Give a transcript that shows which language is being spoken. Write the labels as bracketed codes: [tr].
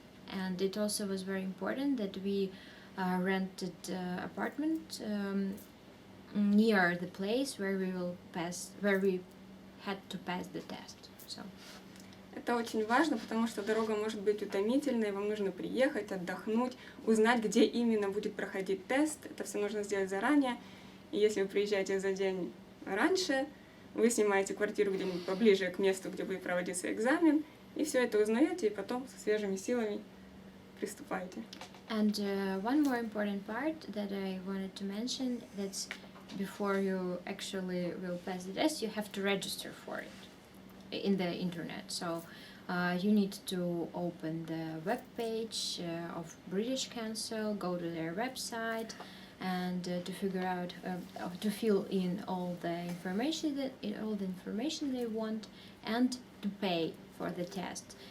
[en] And it also was very important that we rented apartment near the place where we had to pass the test. So. [ru] Это очень важно, потому что дорога может быть утомительной, вам нужно приехать, отдохнуть, узнать, где именно будет проходить тест. Это все нужно сделать заранее. И если вы приезжаете за день раньше, вы снимаете квартиру где-нибудь поближе к месту, где будет проводиться экзамен, и все это узнаете, и потом со свежими силами приступаете. [en] And one more important part that I wanted to mention, that's before you actually will pass the test, you have to register for it in the internet. So you need to open the web page of British Council, go to their website, and to figure out to fill in all the information they want, and to pay for the test.